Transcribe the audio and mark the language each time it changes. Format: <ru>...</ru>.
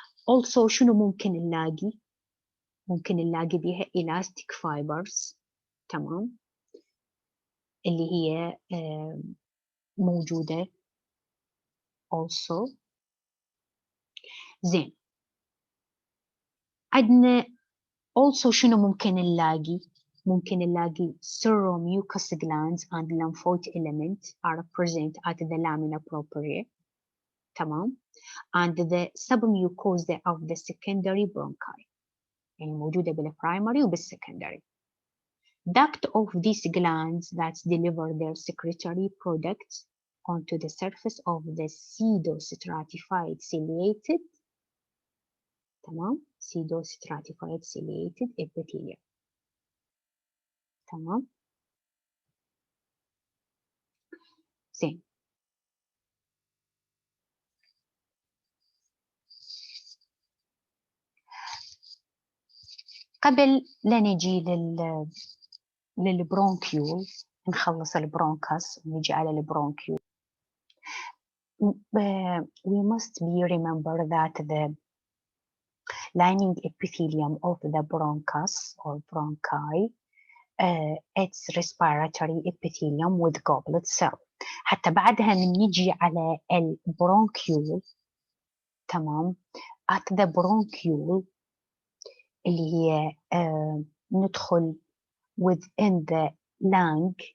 <ar>also شنو ممكن نلاقي؟ ممكن نلاقي بيها elastic fibers، تمام، اللي هي موجودة also. زين، عندنا also شنو ممكن نلاقي؟</ar> <en>ممكن نلاقي seromucous glands and lymphoid element are present at the lamina propria،</en> <ar>تمام،</ar> <en>and the submucosa of the secondary bronchi،</en> <ar>يعني موجودة بالprimary وبالsecondary.</ar> <en>Duct of these glands that deliver their secretory products onto the surface of the pseudostratified ciliated،</en> <ar>تمام،</ar> <en>pseudostratified ciliated epithelium، تمام.</en> <ar>زين، قبل لا نجي للبرونكيول، نخلص البرونكاس ونجي على البرونكيول.</ar> <en>We must be remember that the lining epithelium of the bronchus or bronchi, it's respiratory epithelium with goblet cell.</en> <ar>حتى بعدها من نجي على البرونكيول، تمام،</ar> <en>at the bronchiole</en> <ar>اللي هي ندخل</ar> <en>within the lung</en>